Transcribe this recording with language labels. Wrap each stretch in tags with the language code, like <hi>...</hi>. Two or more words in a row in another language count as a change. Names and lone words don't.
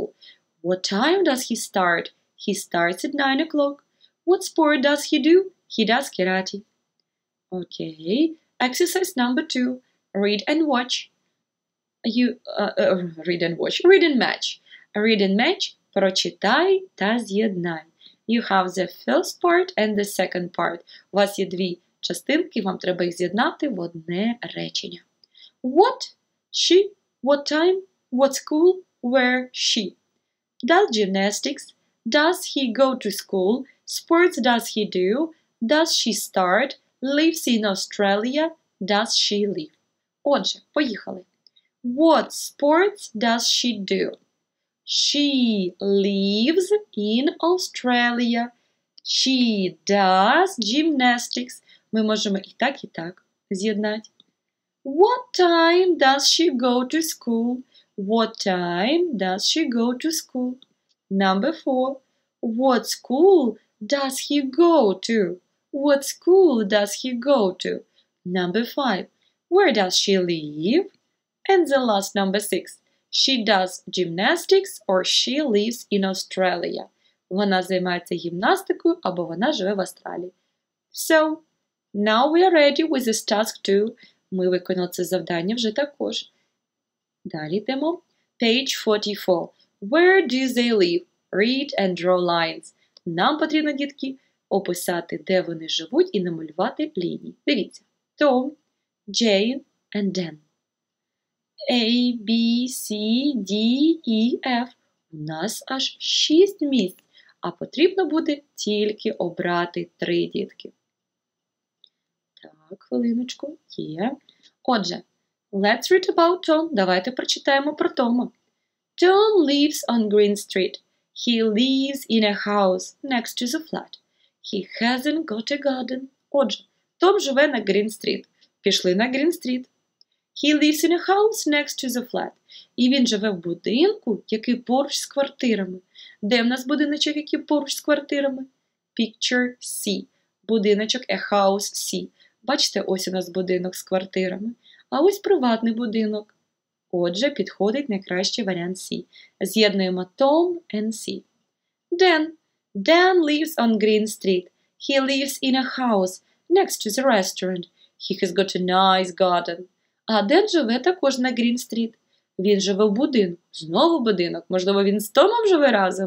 <en>What time does he start? He starts at 9 o'clock. What sport does he do? He does karate. Okay. Exercise number 2. Read and watch. Read and watch. Read and match. Read and match.</en> <uk>Прочитай та з'єднай.</uk> <en>You have the first part and the second part.</en> <uk>У вас є дві частинки, вам треба їх з'єднати в одне речення.</uk> <en>What? She? What time? What school? Where? She? Does gymnastics? Does he go to school? Sports does he do? Does she start? Lives in Australia? Does she live?</en> <uk>Отже, поїхали.</uk> <en>What sports does she do? She lives in Australia. She does gymnastics.</en> <uk>Ми можемо і так з'єднати.</uk> <en>What time does she go to school? What time does she go to school? Number 4. What school does he go to? What school does he go to? Number 5. Where does she live? And the last number 6. She does gymnastics or she lives in Australia.</en> <uk>Вона займається гімнастикою або вона живе в Австралії.</uk> <en>So, now we are ready with this task 2.</en> <uk>Ми виконали це завдання вже також. Далі йдемо.</uk> <en>Page 44. Where do they live? Read and draw lines.</en> <uk>Нам потрібно, дітки, описати, де вони живуть і намалювати лінії. Дивіться.</uk> <en>Tom, Jane and Dan. A, B, C, D, E, F.</en> <uk>У нас аж 6 місць, а потрібно буде тільки обрати 3, дітки. Так, хвилиночку. Є. Отже,</uk> <en>let's read about Tom.</en> <uk>Давайте прочитаємо про Тома.</uk> <en>Tom lives on Green Street. He lives in a house next to the flat. He hasn't got a garden.</en> <uk>Отже, Том живе на Green Street. Пішли на Green Street.</uk> <en>He lives in a house next to the flat.</en> <uk>І він живе в будинку, який поруч з квартирами. Де в нас будиночок, який поруч з квартирами?</uk> <en>Picture C. Будиночок a house C.</en> <uk>Бачите, ось у нас будинок з квартирами. А ось приватний будинок. Отже, підходить найкращий варіант C. З'єднуємо Tom and C. Dan.</uk> <en>Dan lives on Green Street. He lives in a house next to the restaurant. He has got a nice garden.</en> <uk>А Ден живе також на Грін-стріт. Він живе в будинку. Знову будинок. Можливо, він з Томом живе разом?</uk>